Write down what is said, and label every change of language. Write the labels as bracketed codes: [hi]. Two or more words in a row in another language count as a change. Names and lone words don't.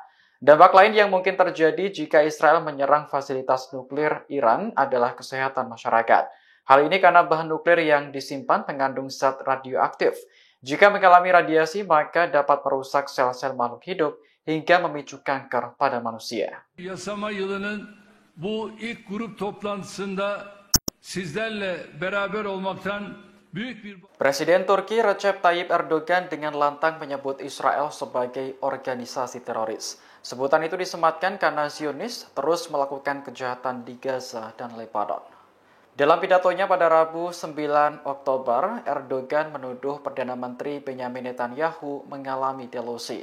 [id] Dampak lain yang mungkin terjadi jika Israel menyerang fasilitas nuklir Iran adalah kesehatan masyarakat. Hal ini karena bahan nuklir yang disimpan mengandung zat radioaktif. Jika mengalami radiasi, maka dapat merusak sel-sel makhluk hidup hingga memicu kanker pada manusia. [tr] Yasama yılının bu ilk grup toplantısında sizlerle beraber olmaktan büyük bir... [id] Presiden Turki Recep Tayyip Erdogan dengan lantang menyebut Israel sebagai organisasi teroris. Sebutan itu disematkan karena Zionis terus melakukan kejahatan di Gaza dan Lebanon. Dalam pidatonya pada Rabu 9 Oktober, Erdogan menuduh Perdana Menteri Benjamin Netanyahu mengalami delusi.